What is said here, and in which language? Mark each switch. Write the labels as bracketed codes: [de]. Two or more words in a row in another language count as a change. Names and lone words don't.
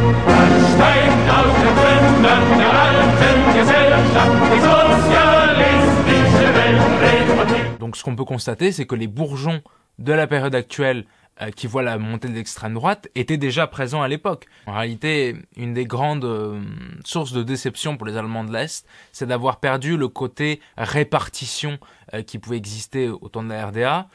[de] Dann steigt aus den Trümmern der alten Gesellschaft die sozialistische Weltrepublik. [fr] Donc ce qu'on peut constater, c'est que les bourgeons de la période actuelle qui voient la montée de l'extrême droite étaient déjà présents à l'époque. En réalité, une des grandes sources de déception pour les Allemands de l'Est, c'est d'avoir perdu le côté répartition qui pouvait exister au temps de la RDA.